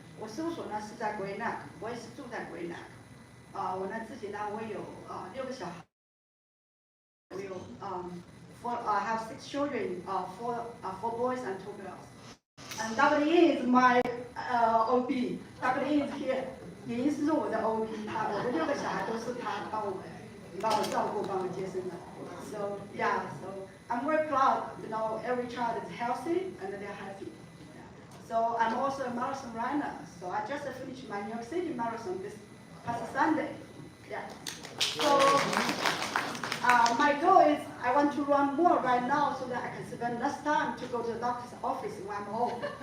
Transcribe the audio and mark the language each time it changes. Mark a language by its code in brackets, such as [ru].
[zh] 我事务所呢是在 Greenock， 我也是住在 Greenock。我呢自己呢我有6个小孩，我有 [en] I have 6 children, 4 boys and 2 girls. And Dr. Yin is my OB. Dr. Yin is here. [zh] 您是我的 OB， 我的6个小孩都是他帮我照顾、帮我接生的。 [en] So yeah, so I'm very proud. You know, every child is healthy and they're happy. So I'm also a marathon runner. So I just finished my New York City marathon this past Sunday. Yeah. So my goal is I want to run more right now so that I can spend less time to go to the doctor's office when I'm home.